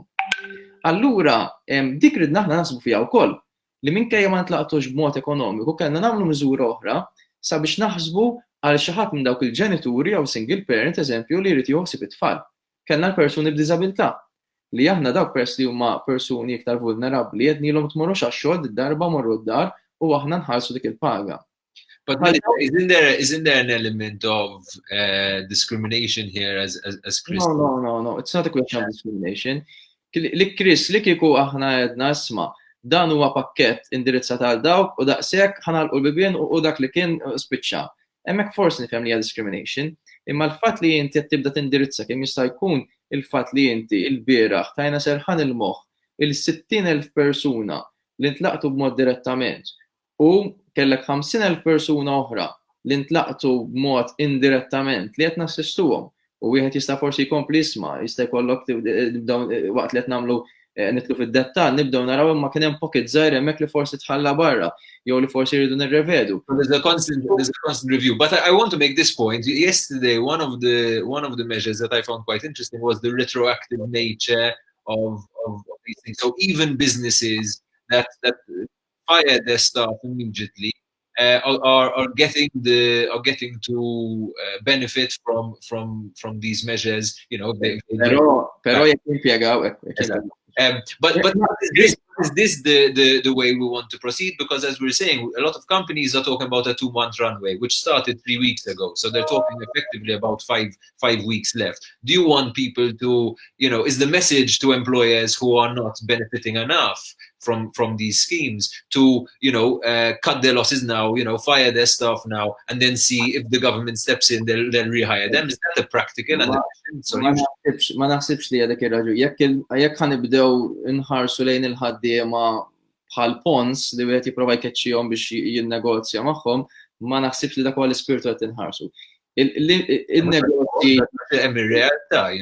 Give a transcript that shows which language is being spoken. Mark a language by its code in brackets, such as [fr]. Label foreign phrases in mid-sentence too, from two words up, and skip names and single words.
[mt] Allura dik ridna aħna naħsbu fiha wkoll li minkejja ma ntlaqtux b'mod ekonomiku kellna nagħmlu miżura oħra sabiex naħsbu għal xi ħadd minn dawk il-ġenituri jew [en] single parent [mt] eżempju li jrid jieħu it-tfal. Kellna l-persuni b'diżabilità. li aħna dawk peress li huma persuni iktar vulnerabbli qednilhom tmorrux għax-xogħol id-darba morru d-dar u aħna nħallsu dik il-paga. [en] But isn't there an element of discrimination here as Christians? No. It's not a question of discrimination. [mt] Li Chris, li kieku aħna għedna isma' dan huwa pakkett indirizzat għal dawk u daqshekk ħanalqu l-bibien u dak li kien spiċċa. Hemmhekk forsi nifhem li hija discrimination, imma l-fatt li inti qed tibda tindirizza kemm jista' jkun il-fatt li inti l-bieraħ tajna serħan il-moħħ il-60,000 persuna li ntlaqtu b'mod direttament u kellek 50,000 persuna oħra li ntlaqtu b'mod indirettament li qed nassistuhom u wieħed jista' forsi jkompli jisma' jista' jkollok waqt li qed nagħmlu nitlu fid-dettall nibdew naraw imma kien hemm pocket żgħir hemmhekk li forsi tħalla barra jew li forsi jridu nirrevedu. [en] There's a constant review. But I want to make this point. Yesterday, one of the measures that I found quite interesting was the retroactive nature of these things. So even businesses that fire their staff immediately are getting to benefit from these measures. You know, [mt] Però jekk impjegaw [en] but is this the way we want to proceed? Because as we're saying, a lot of companies are talking about a 2-month runway, which started 3 weeks ago. So they're talking effectively about five weeks left. Do you want people to, you know, is the message to employers who are not benefiting enough from these schemes to, you know, cut their losses now, you know, fire their staff now, and then see if the government steps in, they'll rehire them? Is that a practical and efficient solution? [mt] Ma naħsibx li għadek ir-raġu. Jekk ħanibdew inħarsu lejn il-ħaddiema bħal pons li wieħed jipprova jkeċċihom biex jinnegozja magħhom, ma naħsibx li dak huwa l-ispirtu qed inħarsu. Il-negozji hemm ir-realtà,